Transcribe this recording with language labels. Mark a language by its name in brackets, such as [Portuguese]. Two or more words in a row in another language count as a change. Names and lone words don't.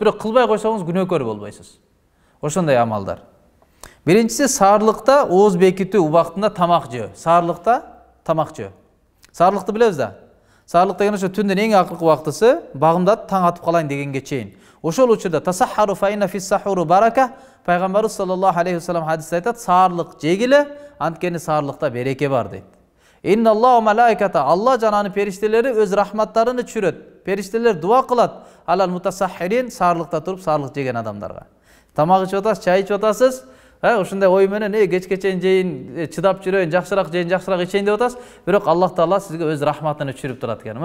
[Kyrgyz] Бирок кылбай койсоңуз күнөөкөр болбойсуз. Ошондой амалдар. Биринчиси, саарлыкта ооз бекитүү убактында тамак жөө. Саарлыкта тамак жөө. Саарлыкты билебиз да. Саарлык деген ошо түндүн эң акыркы убактысы, багымда таң атып калайын дегенге чейин. Ошол учурда [Arabic] تسحروا فإن في السحور بركة, [Kyrgyz] пайгамбарыбыз [Arabic] صلى الله عليه وسلم [Kyrgyz] хадисте айтат, саарлык жегиле, анткени саарлыкта береке бар дейт. [Arabic] إن الله ملائكته, [Kyrgyz] Алла жананы периштелери өз рахматтарын түшүрөт. Периштелер дуа кылат [Arabic] على المتسحرين, [Kyrgyz] саарлыкта туруп саарлык жеген адамдарга. Тамак ичип атасыз, чай ичип атасыз, ушундай ой менен кечке чейин жейин, чыдап жүрөйүн, жакшыраак жейин, жакшыраак ичейин деп атасыз, бирок [Arabic] الله تعالى [Kyrgyz] сизге өз рахматын түшүрүп турат экен.